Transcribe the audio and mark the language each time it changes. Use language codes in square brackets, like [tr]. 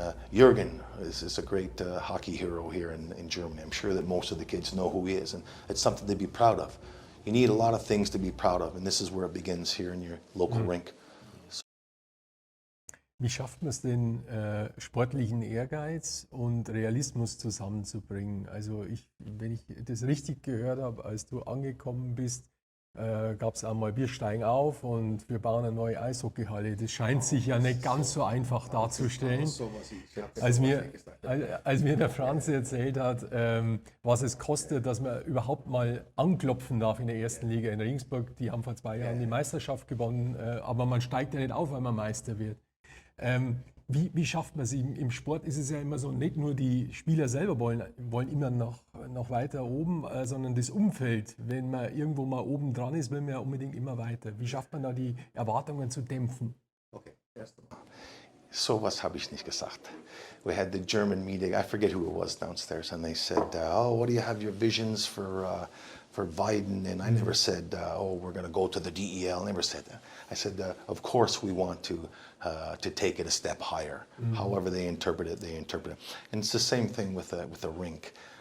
[en] Jürgen is a great hockey hero here in Germany. I'm sure that most of the kids know who he is, and it's something to be proud of. You need a lot of things to be proud of, and this is where it begins here in your local rink. [de] Wie schafft man es denn, sportlichen Ehrgeiz und Realismus zusammenzubringen? Also wenn ich das richtig gehört habe, als du angekommen bist, gab es einmal, wir steigen auf und wir bauen eine neue Eishockeyhalle. Das scheint sich ja nicht ganz so einfach darzustellen. Als mir der Franz erzählt hat, was es kostet, dass man überhaupt mal anklopfen darf in der ersten Liga in Regensburg. Die haben vor 2 Jahren die Meisterschaft gewonnen, aber man steigt ja nicht auf, weil man Meister wird. Wie schafft man es? Im Sport ist es ja immer so, nicht nur die Spieler selber wollen immer noch weiter oben, sondern das Umfeld. Wenn man irgendwo mal oben dran ist, will man ja unbedingt immer weiter. Wie schafft man da die Erwartungen zu dämpfen? Okay, so was habe ich nicht gesagt. [en] We had the German meeting, I forget who it was downstairs, and they said, what do you have your visions for Weiden? And I never said, we're going to go to the DEL. I never said that. I said, of course we want to take it a step higher. However they interpret it, they interpret it. And it's the same thing with the rink.